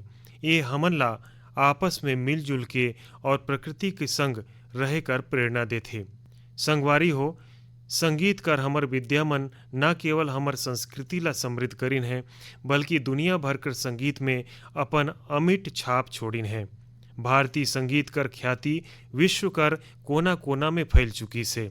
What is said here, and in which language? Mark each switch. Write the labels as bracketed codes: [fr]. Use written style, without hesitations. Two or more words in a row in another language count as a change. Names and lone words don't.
[hne] ये हमन ला आपस में मिलजुल के और प्रकृति के संग रहे कर प्रेरणा देथे। संगवारी हो, संगीत कर हमर विद्या मन न केवल हमर संस्कृति ला समृद्ध करिन है बल्कि दुनिया भर कर संगीत में अपन अमिट छाप छोड़िन है। भारतीय संगीत कर ख्याति विश्व कर कोना कोना में फैल चुकी से।